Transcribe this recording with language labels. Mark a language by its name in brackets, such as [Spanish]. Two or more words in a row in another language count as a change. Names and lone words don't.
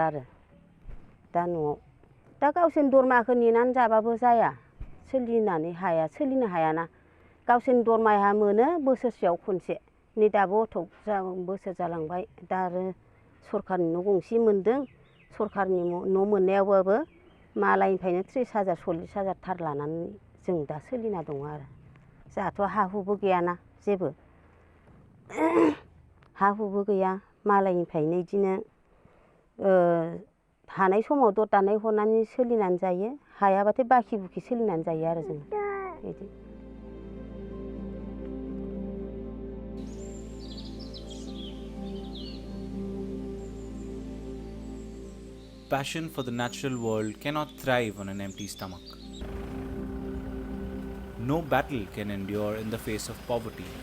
[Bodo] आरो दा न'आव दा गावसोरनि दरमाखौ नेनानै जाबाबो जाया सोलिनो हायाना गावसोरनि दरमाहा मोनो बोसोरसेयाव खनसे नै दाबो बोसोर जालांबाय दा आरो सरखारनि न' गंसे मोनदों सरखारनि न' मोननायावबाबो मालायनिफ्रायनो 30,000 40,000 थार लानानै जों दा सोलिना दङ आरो जोंहाथ' हा हुबो गैयाना जेबो हा हुबो गैया मालायनिफ्रायनो बिदिनो हानाय समाव दर दानाय हरनानै सोलिनानै जायो हायाबाथाय बाखि बुखि सोलिनानै जायो आरो जों बिदि [English] Passion for the natural world cannot thrive on an empty stomach. No battle can endure in the face of poverty.